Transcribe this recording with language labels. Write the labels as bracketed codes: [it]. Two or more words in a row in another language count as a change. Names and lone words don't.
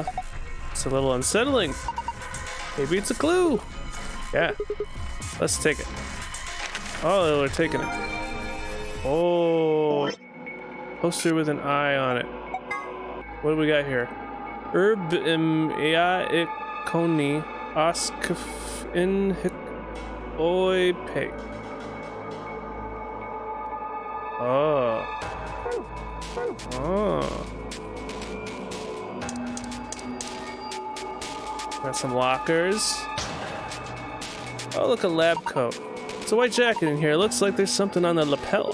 [en] It's a little unsettling. Maybe it's a clue. Yeah. Let's take it. Oh, we're taking it. Oh. Poster with an eye on it. What do we got here? Herb ea ikoni askf in oi pe. Oh. Oh. Got some lockers. Oh, look, a lab coat. It's a white jacket in here. Looks like there's something on the lapel.